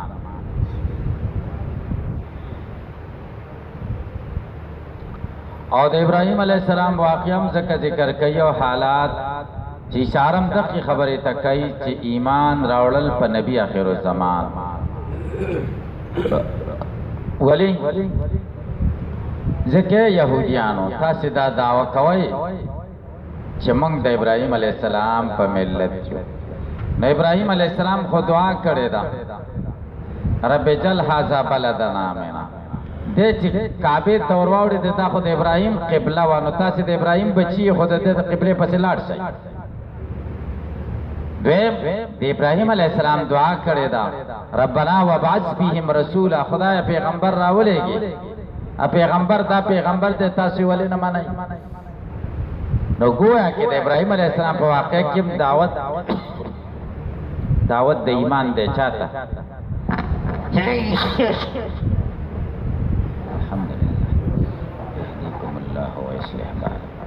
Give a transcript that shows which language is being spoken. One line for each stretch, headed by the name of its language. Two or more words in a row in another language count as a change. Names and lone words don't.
Pashto: او د ابراهیم علیه السلام واقعم ځکه ذکر کوي او حالات چې اشارم دغه خبره ته کوي چې ایمان راوړل په نبی آخر الزمان. ولی ځکه يهوديانو تاسو دا دعوا کوي چې موږ د ابراهيم عليه السلام په ملت یو. نو ابراهيم عليه السلام خو دعا کړې ده
Arabic: رب اجعل هذا بلدنا آمنا.
Pashto: دې چې کعبه تور واوړې ده خو د ابراهيم قبله و. نو تاسو د ابراهيم بچي خو د قبله پسې لاړ شئ. دویم د ابراهيم عليه السلام دعا کړې ده
Arabic: ربنا وبعث فيهم رسولا.
Pashto: خدای پیغمبر راولېږي. پیغمبر دا پیغمبر دے تاسو ولې نه منئ؟ نو گویا کې د ابراهیم علیه السلام په واقع کې دعوت د ایمان دی چاته.
Arabic: الحمدلله یهدیکم الله و یصلح بالکم.